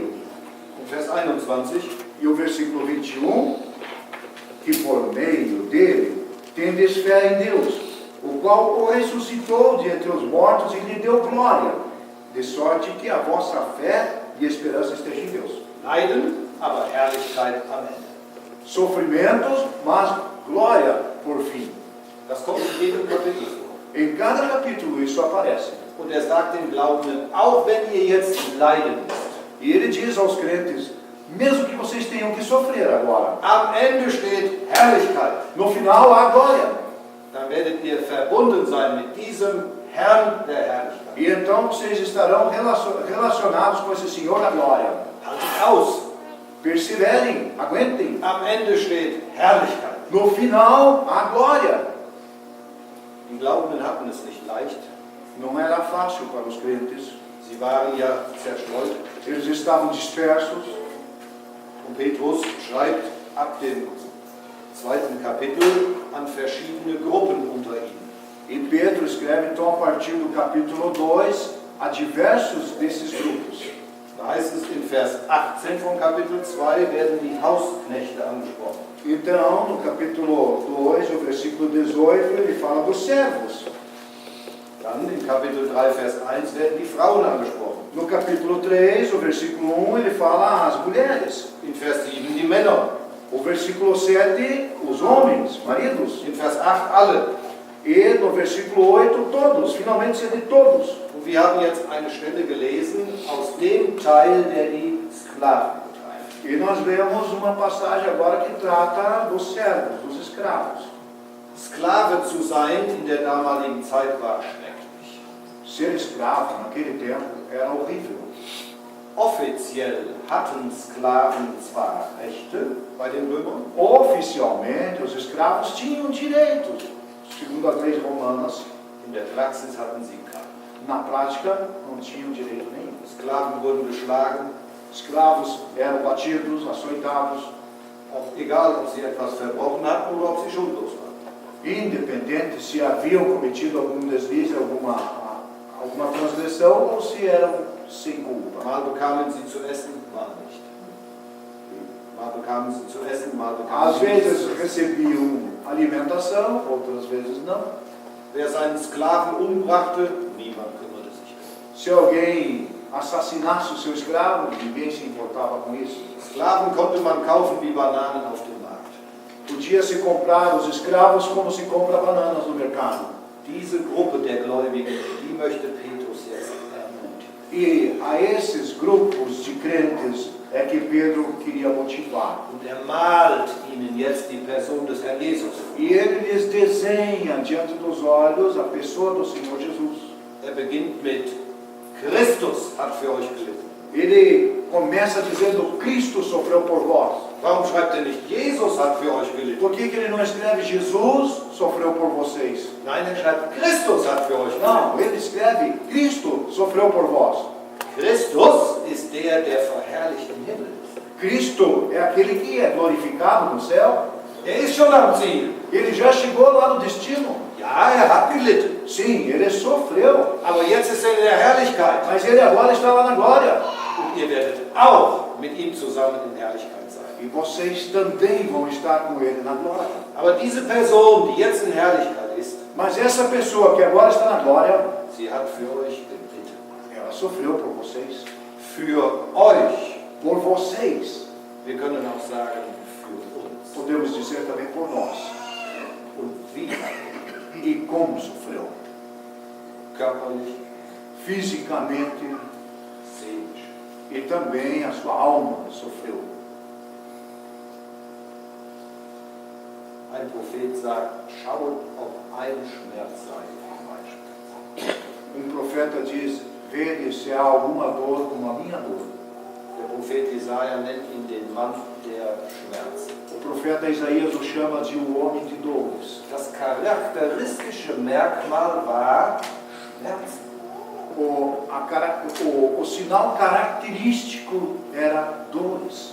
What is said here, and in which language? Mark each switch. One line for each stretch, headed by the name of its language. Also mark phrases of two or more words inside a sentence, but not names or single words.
German: Vers 21.
Portuguese: E o versículo 21, que por meio dele tendes fé em Deus, o qual o ressuscitou de entre os mortos e lhe deu glória, de sorte que a vossa fé e esperança esteja em Deus.
German: Leiden, aber Herrlichkeit am Ende.
Portuguese: Sofrimentos, mas glória por fim.
German: Das kommt in jedem Kapitel vor.
Portuguese: Em cada capítulo isso aparece.
German: Und er sagt den Glaubenden, auch wenn ihr jetzt leiden müsst,
Portuguese: E ele diz aos crentes, mesmo que vocês tenham que sofrer agora,
German: am Ende steht Herrlichkeit.
Portuguese: no final há glória.
German: Dann werdet ihr verbunden sein mit diesem Herrn der Herrlichkeit.
Portuguese: E então vocês estarão relacionados com esse Senhor da glória.
German: Haltet aus.
Portuguese: Perseverem, aguentem.
German: Am Ende steht Herrlichkeit.
Portuguese: No final há glória.
German: Die Glaubenden hatten es nicht leicht.
Portuguese: Não era fácil para os crentes.
German: Sie waren ja zerstreut.
Portuguese: Eles estavam dispersos.
German: Und Petrus schreibt ab dem 2. Kapitel an verschiedene Gruppen unter ihnen.
Portuguese: E Pedro escreve então a partir do capítulo 2 a diversos desses grupos.
German: Da heißt es in Vers 18 vom Kapitel 2 werden die Hausknechte angesprochen.
Portuguese: Então, no capítulo 2, no versículo 18, ele fala dos servos.
German: Dann im Kapitel 3, Vers 1 werden die Frauen angesprochen.
Portuguese: No capítulo 3, o versículo 1, ele fala as mulheres.
German: In Vers 7 die Männer.
Portuguese: O versículo 7, os homens, maridos.
German: In Vers 8 alle.
Portuguese: E no versículo 8, todos. Finalmente se diz todos.
German: Und wir haben jetzt eine Stelle gelesen aus dem Teil, der die Sklaven betrifft.
Portuguese: E nós vemos uma passagem agora que trata dos servos, dos escravos.
German: Sklave zu sein in der damaligen Zeit war schrecklich.
Portuguese: Ser escravo naquele tempo era horrível.
German: Offiziell hatten Sklaven zwar Rechte bei den Römern,
Portuguese: Oficialmente, os escravos tinham direitos, segundo as leis romanas.
German: in der Praxis hatten sie keine.
Portuguese: Na prática, não tinham direito nenhum.
German: Sklaven wurden geschlagen,
Portuguese: Escravos eram batidos, açoitados,
German: auch egal, ob sie etwas verbrochen hatten oder ob sie schuldlos waren.
Portuguese: independente se haviam cometido algum deslize, alguma transgressão ou se eram sem culpa.
German: Mal bekamen sie zu essen, mal nicht. Mal bekamen sie zu essen, mal bekamen
Portuguese: Às
German: sie
Portuguese: vezes
German: nichts.
Portuguese: recebiam alimentação, outras vezes não.
German: Wer seinen Sklaven umbrachte, niemand kümmerte sich.
Portuguese: Se alguém assassinasse o seu escravo, ninguém se importava com isso.
German: Sklaven konnte man kaufen wie Bananen auf dem Markt.
Portuguese: Podia-se comprar os escravos como se compra bananas no mercado.
German: Diese Gruppe der Gläubigen, die möchte Petrus jetzt ermutigen.
Portuguese: E a esses grupos de crentes é que Pedro queria motivar.
German: Und er malt ihnen jetzt die Person des Herrn Jesus.
Portuguese: E ele lhes desenha diante dos olhos a pessoa do Senhor Jesus.
German: Er beginnt mit Christus hat für euch gelitten.
Portuguese: Ele começa dizendo: Cristo sofreu por vós.
German: Warum schreibt er nicht Jesus hat für euch gelitten?
Portuguese: Por que ele não escreve Jesus sofreu por vocês?
German: Nein, er schreibt Christus hat für euch gelitten.
Portuguese: Não, ele escreve: Cristo sofreu por vós.
German: Christus ist der verherrlicht im Himmel ist.
Portuguese: Cristo é aquele que é glorificado no céu.
German: Er ist schon am Ziel.
Portuguese: Ele já chegou lá no destino.
German: Ja, er hat gelitten.
Portuguese: Sim, ele sofreu.
German: Aber jetzt ist er in der Herrlichkeit.
Portuguese: Mas ele agora está lá na glória.
German: Und ihr werdet auch mit ihm zusammen in Herrlichkeit sein.
Portuguese: E vocês também vão estar com ele na glória.
German: Aber diese Person, die jetzt in Herrlichkeit ist,
Portuguese: Mas essa pessoa que agora está na glória,
German: sie hat für euch gelitten.
Portuguese: ela sofreu por vocês.
German: Für euch.
Portuguese: Por vocês.
German: Wir können auch sagen, für uns.
Portuguese: Podemos dizer também por nós.
German: Und wie?
Portuguese: E como sofreu?
German: Körperlich,
Portuguese: Fisicamente
German: seelisch.
Portuguese: e também a sua alma sofreu.
German: Ein Prophet sagt, schaut, ob ein Schmerz sei wie mein Schmerz.
Portuguese: Profeta diz: vede se há alguma dor como a minha dor.
German: Der Prophet Jesaja nennt ihn den Mann der Schmerzen.
Portuguese: O profeta Isaías o chama de o homem de dores.
German: Das charakteristische Merkmal war Schmerzen.
Portuguese: O sinal característico era dores.